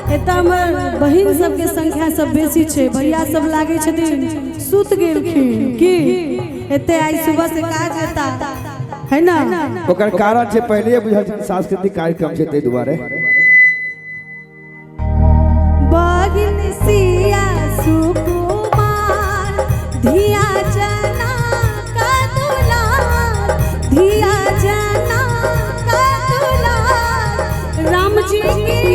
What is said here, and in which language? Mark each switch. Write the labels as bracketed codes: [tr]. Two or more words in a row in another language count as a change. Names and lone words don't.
[mai] एतऽ हमर बहिन सबके संख्या सब बेसी छै, भैया सब लागे छथिन सुत गेलखिन की एते आई सुबह से काज हेता है ना। ओकर कारण छै पहले बुझल छै सांस्कृतिक कार्यक्रम छै तै दुआरे। बहिन सिया सुकुमार धिया जना का दुलार, धिया जना का दुलार, राम जी के